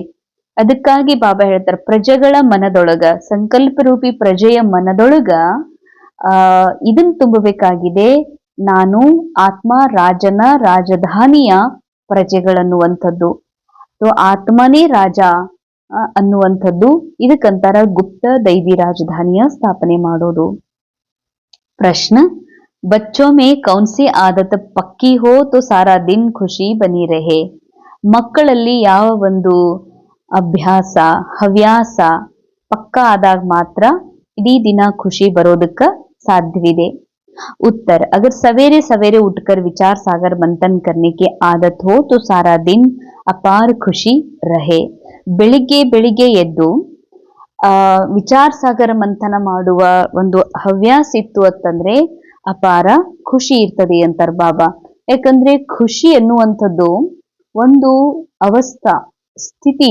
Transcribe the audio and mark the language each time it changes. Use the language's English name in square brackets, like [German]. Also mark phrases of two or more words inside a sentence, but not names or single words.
[Kannada] ಅದಕ್ಕಾಗಿ ಬಾಬಾ ಹೇಳ್ತಾರೆ, ಪ್ರಜೆಗಳ ಮನದೊಳಗ, ಸಂಕಲ್ಪ ರೂಪಿ ಪ್ರಜೆಯ ಮನದೊಳಗ ಇದನ್ ತುಂಬಬೇಕಾಗಿದೆ. ನಾನು ಆತ್ಮ ರಾಜನ ರಾಜಧಾನಿಯ ಪ್ರಜೆಗಳನ್ನುವಂಥದ್ದು. ಆತ್ಮನೇ ರಾಜ ಅನ್ನುವಂಥದ್ದು ಇದಕ್ಕಂತಾರ ಗುಪ್ತ ದೈವಿ ರಾಜಧಾನಿಯ ಸ್ಥಾಪನೆ ಮಾಡೋದು. ಪ್ರಶ್ನ, [Hindi] बच्चों में कौन सी आदत पक्की हो तो सारा दिन खुशी बनी रहे? [Kannada] ಮಕ್ಕಳಲ್ಲಿ ಯಾವ ಒಂದು ಅಭ್ಯಾಸ, ಹವ್ಯಾಸ ಪಕ್ಕ ಆದಾಗ ಮಾತ್ರ ಇಡೀ ದಿನ ಖುಷಿ ಬರೋದಕ್ಕ ಸಾಧ್ಯವಿದೆ? [Hindi] उत्तर, अगर सवेरे सवेरे उठकर विचार सागर मंथन करने की आदत हो तो सारा दिन अपार खुशी रहे. [Kannada] ಬೆಳಿಗ್ಗೆ ಎದ್ದು ವಿಚಾರ ಸಾಗರ ಮಂಥನ ಮಾಡುವ ಒಂದು ಹವ್ಯಾಸ ಇತ್ತು ಅಂತಂದ್ರೆ ಅಪಾರ ಖುಷಿ ಇರ್ತದೆ ಅಂತಾರ ಬಾಬಾ. ಯಾಕಂದ್ರೆ ಖುಷಿ ಎನ್ನುವಂಥದ್ದು ಒಂದು ಸ್ಥಿತಿ.